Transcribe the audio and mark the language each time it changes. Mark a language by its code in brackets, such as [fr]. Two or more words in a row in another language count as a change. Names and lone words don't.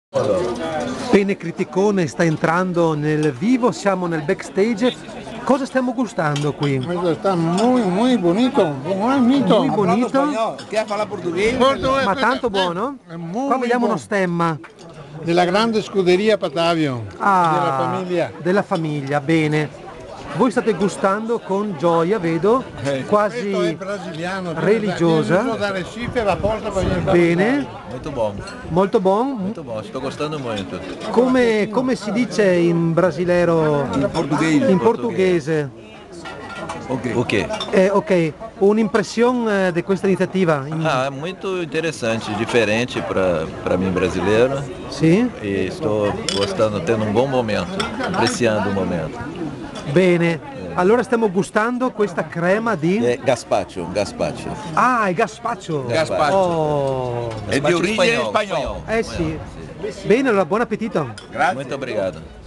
[it] Pene Criticone sta entrando nel vivo, siamo nel backstage. Cosa stiamo gustando qui? [es] Questo está muy bonito, bonito. Muy bonito. [pt] Quer falar português? [it] Ma tanto buono? Qua vediamo uno stemma. Della grande scuderia Patavio, della famiglia. Della famiglia, bene. Voi state gustando con gioia, vedo, Questo è quasi brasiliano, religiosa. da Recife apposta per venire. Bene, [pt] Muito bom, [it] molto buon. [pt] muito bom, estou gostando muito. [it] Come si dice in brasilero? In portoghese. In portoghese. [pt] O quê? [it] Ok, un'impressione di questa iniziativa? [pt] Ah, é muito interessante, diferente para mim brasileiro. [it] Sì? [pt] E estou gostando, tendo um bom momento, apreciando o momento. [it] Bene, allora stiamo gustando questa crema di... [pt] É gazpacho. [it] Ah, il gazpacho! Gazpacho. Oh. [pt] É de origem espanhola. [it] Sì. Bene, allora buon appetito! [pt] Muito obrigado.